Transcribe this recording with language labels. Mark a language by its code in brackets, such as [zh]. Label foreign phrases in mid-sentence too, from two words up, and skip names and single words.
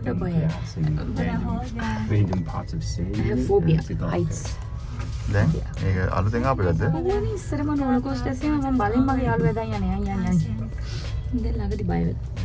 [en] What about grass and random parts of sand. I have phobia. And it's all Heights. [si] දැන් මේක අලුතෙන් ආපු එකක්ද? මම ඉස්සරම [en] roller coaster [si] එකේ මම බලෙන් මගේ යාළුවා දැන් යන්නේ යන්නේ. දැන් ළඟදී බය වෙලා.